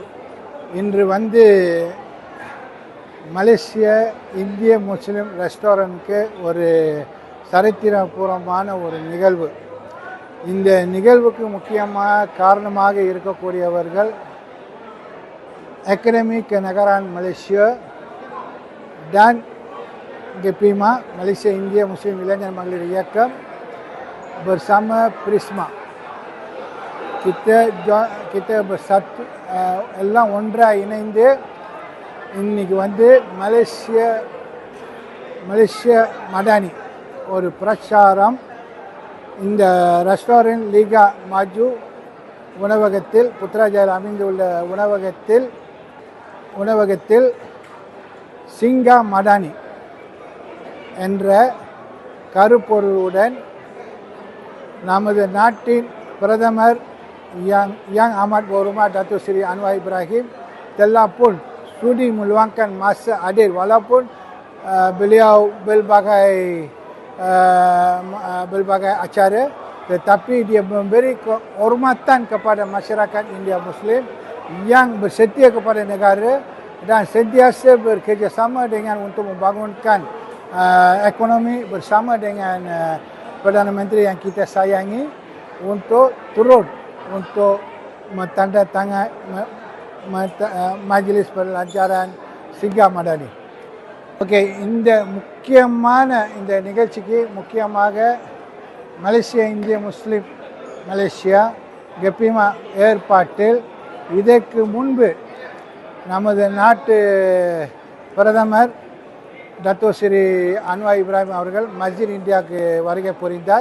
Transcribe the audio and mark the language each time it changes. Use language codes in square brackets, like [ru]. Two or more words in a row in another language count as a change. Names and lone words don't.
[ta] இன்று வந்து மலேசிய இந்திய முஸ்லீம் ரெஸ்டாரண்ட்டுக்கு ஒரு சரித்திரபூர்வமான ஒரு நிகழ்வு. இந்த நிகழ்வுக்கு முக்கியமாக காரணமாக இருக்கக்கூடியவர்கள் அகாடமிக் நகரான் மலேசியா, டான் கெப்பிமா மலேசிய இந்திய முஸ்லீம் இளைஞர் மகளிர் இயக்கம் bersama Prisma. [ms] Kita bersatu [ta] எல்லாம் ஒன்றாக இணைந்து இன்னைக்கு வந்து மலேசியா மடானி ஒரு பிரச்சாரம் இந்த ரெஸ்டாரண்ட் லீகா மாஜு உணவகத்தில் புத்ராஜாவில் அமைந்துள்ள உணவகத்தில் சிங்கா மடானி என்ற கருப்பொருளுடன் நமது நாட்டின் பிரதமர் [ms] Yang Amat Berhormat Datuk Seri Anwar Ibrahim telah pun sudi meluangkan masa hadir walaupun beliau berbagai acara, tetapi dia memberi kehormatan kepada masyarakat India Muslim yang bersetia kepada negara dan sentiasa bekerjasama dengan untuk membangunkan ekonomi bersama dengan Perdana Menteri yang kita sayangi untuk turun untuk mentandatangan Majlis Perlancaran Singgah Madani. [ta] ஓகே, இந்த முக்கியமான இந்த நிகழ்ச்சிக்கு முக்கியமாக மலேசியா இந்திய முஸ்லீம் மலேசியா கெப்பிமா ஏற்பாட்டில் இதற்கு முன்பு நமது நாட்டு பிரதமர் டத்தோ ஸ்ரீ அன்வார் இப்ராஹிம் அவர்கள் மஸ்ஜித் இந்தியாவுக்கு வருகை புரிந்தார்.